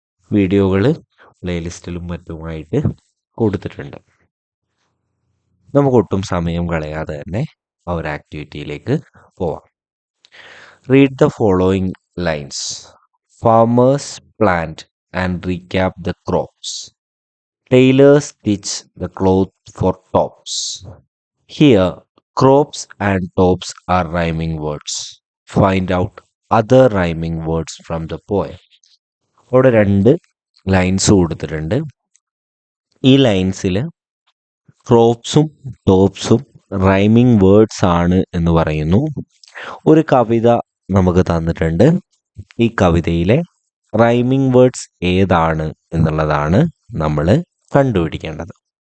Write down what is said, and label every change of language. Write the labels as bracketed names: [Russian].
[Malayalam] വീഡിയോകൾ പ്ലേലിസ്റ്റിലും മറ്റുമായിട്ട് കൊടുത്തിട്ടുണ്ട്. നമുക്കൊട്ടും സമയം കളയാതെ തന്നെ ആ ഒരു ആക്ടിവിറ്റിയിലേക്ക് പോവാം. [English] Read the following lines. Farmers plant and recap the crops. Tailors stitch the cloth for tops. Here crops and tops are rhyming words. Find out other rhyming words from the poem. [Malayalam] അവിടെ 2 lines കൊടുത്തിട്ടുണ്ട്. ഈ ലൈൻസിൽ ക്രോപ്സും ടോപ്സും rhyming words ആണ് എന്ന് പറയുന്നു. ഒരു കവിത നമുക്ക് തന്നിട്ടുണ്ട്. ഈ കവിതയിലെ റൈമിംഗ് വേർഡ്സ് ഏതാണ് എന്നുള്ളതാണ് നമ്മൾ കണ്ടുപിടിക്കേണ്ടത്.